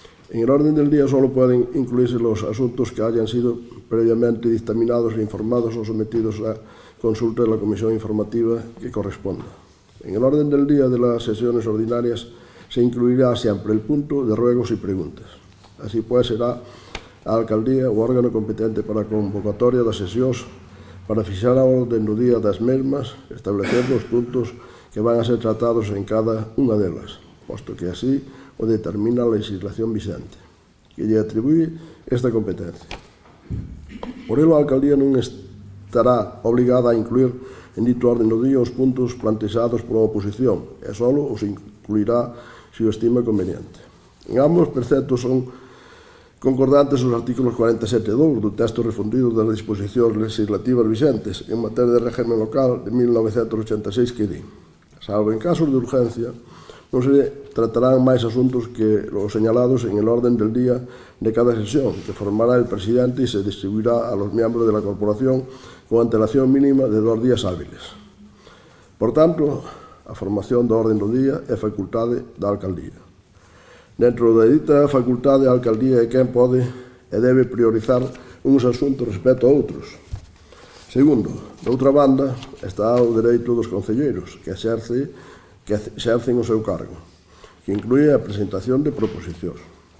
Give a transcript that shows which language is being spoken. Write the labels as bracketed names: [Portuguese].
[Spanish] En el orden del día solo pueden incluirse los asuntos que hayan sido previamente dictaminados e informados o sometidos a consulta de la comisión informativa que corresponda. En el orden del día de las sesiones ordinarias se incluirá siempre el punto de ruegos y preguntas. [Galician] Así pues, será a alcaldía o órgano competente para a convocatoria das sesións para fixar a orden do día das mesmas, establecer os puntos que van a ser tratados en cada unha delas, posto que así o determina a legislación vigente, que lle atribúe esta competencia. Por ello, a alcaldía non estará obligada a incluir en dito orden do día os puntos planteados pola oposición, e só os incluirá se o estima conveniente. En ambos preceptos son concordantes os artículos 47.2 do texto refundido das disposicións legislativas vigentes en materia de régimen local de 1986 que di: salvo en casos de urgencia, non se tratarán máis asuntos que [Spanish] los señalados en el orden del día de cada sesión, que formará el presidente y se distribuirá a los miembros de la corporación con antelación mínima de 2 días hábiles. [Galician] Por tanto, a formación do orden do día é facultade da alcaldía. Dentro da dita facultade, a alcaldía é quen pode e debe priorizar uns asuntos respecto a outros. Segundo, de outra banda, está o dereito dos concelleiros que exercen o seu cargo, que inclúe a presentación de proposicións.